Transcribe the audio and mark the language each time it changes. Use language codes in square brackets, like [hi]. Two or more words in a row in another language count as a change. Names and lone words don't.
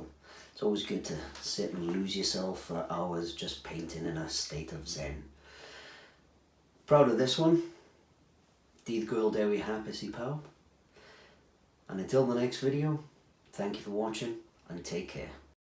[en] It's always good to sit and lose yourself for hours just painting in a state of zen. Proud of this one. [cy] Dydd, gwyl, Dewi, hapus I pawb. [en] And until the next video, thank you for watching and take care.